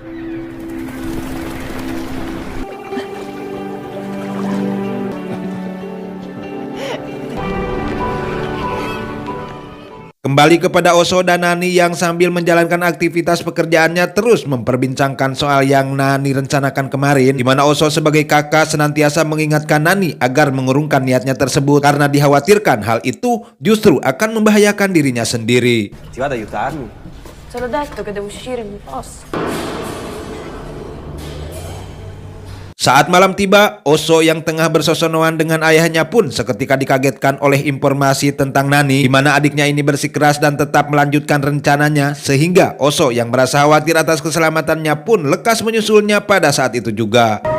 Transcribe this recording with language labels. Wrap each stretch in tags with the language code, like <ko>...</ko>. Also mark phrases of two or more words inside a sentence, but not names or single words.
<id>Kembali kepada Oso dan Nani yang sambil menjalankan aktivitas pekerjaannya terus memperbincangkan soal yang Nani rencanakan kemarin, di mana Oso sebagai kakak senantiasa mengingatkan Nani agar mengurungkan niatnya tersebut karena dikhawatirkan hal itu justru akan membahayakan dirinya sendiri.</id> <it>Ti vado ad aiutarmi? Te l'ho detto che devo uscire, mi posso.</it> <id>Saat malam tiba, Oso yang tengah bersosonoan dengan ayahnya pun seketika dikagetkan oleh informasi tentang Nani, di mana adiknya ini bersikeras dan tetap melanjutkan rencananya, sehingga Oso yang merasa khawatir atas keselamatannya pun lekas menyusulnya pada saat itu juga.</id>